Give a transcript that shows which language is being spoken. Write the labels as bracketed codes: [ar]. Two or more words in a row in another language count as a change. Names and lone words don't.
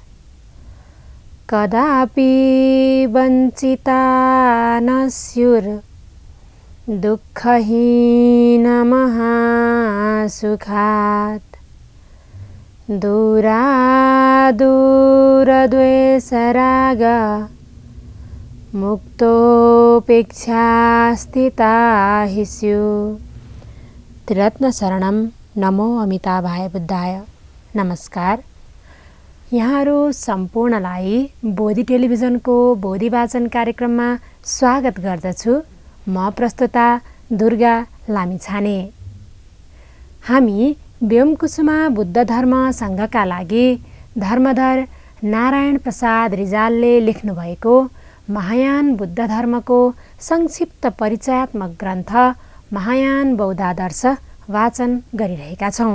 [sa] कदापि वञ्चिता न स्युर्दुःखहीनमहासुखात् दूरादूरद्वेषराग मुक्तोपेक्षा स्थिता हि स्युः। त्रिरत्नशरणं नमो अमिताभाय बुद्धाय। [ne] नमस्कार। यहाँहरू सम्पूर्णलाई बोधि टेलिभिजनको बोधि वाचन कार्यक्रममा स्वागत गर्दछु। म प्रस्तुता दुर्गा लामिछाने। हामी व्योमकुसुमा बुद्ध धर्म सङ्घका लागि धर्मधर नारायण प्रसाद रिजालले लेख्नुभएको महायान बुद्ध धर्मको संक्षिप्त परिचयात्मक ग्रन्थ महायान बौद्धादर्श वाचन गरिरहेका छौँ।